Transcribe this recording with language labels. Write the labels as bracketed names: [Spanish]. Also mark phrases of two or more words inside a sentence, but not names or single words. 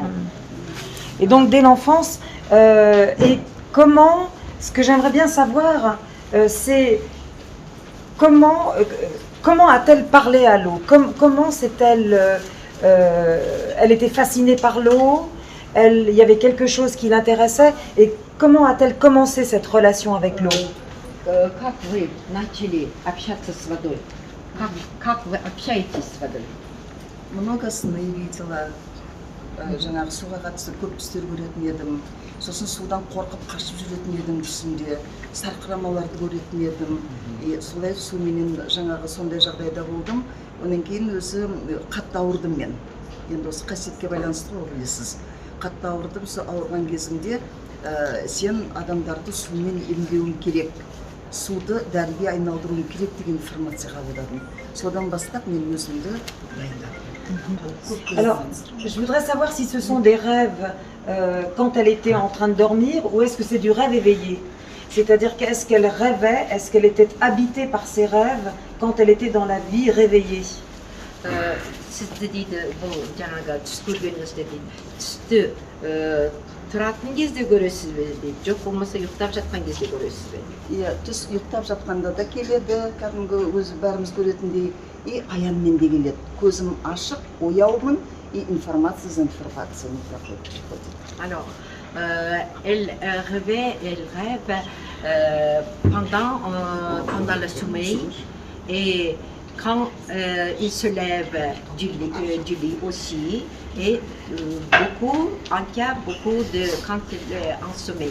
[French] Et donc dès l'enfance, et comment, ce que j'aimerais bien savoir, c'est comment a-t-elle parlé à l'eau? Comment s'est-elle, elle était fascinée par l'eau, il y avait quelque chose qui l'intéressait, et comment a-t-elle commencé cette relation avec l'eau? [Russian] Как вы начали общаться с водой? Как вы общаетесь с водой? Много сны видела. [Kazakh] Жаңағы суға қатысты көп түстер көретін едім. Сосын судан қорқып қашып жүретін едім түсімде. Сарқырамаларды көретін едім. Солай суменен жаңағы сондай жағдайда болдым. Онан кейін өзі қатты ауырдым мен. Енді осы қасиетке байланысты ғой білесіз. Қатты ауырдым, сол ауырған кезімде сен адамдарды сумен емдеуің керек. Суды дәріге айналдыруың керек деген информация қабылдадым. Содан бастап мен өзімді дайындадым. [French] Alors, je voudrais savoir si ce sont des rêves quand elle était en train de dormir ou est-ce que c'est du rêve éveillé? C'est-à-dire qu'est-ce qu'elle rêvait, est-ce qu'elle était habitée par ses rêves quand elle était dans la vie réveillée? [Kazakh] Siz de deydi, bu жаңағы түс көргеніңізде дейді, түсті тұратын кезде көресіз бе дейді, жоқ болмаса ұйықтап жатқан кезде көресіз бе? Иә, түс ұйықтап жатқанда да келеді, кәдімгі өзі бәріміз көретіндей, и аянмен де келеді. Көзім ашық, ояумын, [Russian] и информация за информация не проходит. [French] Alors, elle rêve pendant le sommeil et quand il se lève du lit aussi, et beaucoup quand il est en sommeil.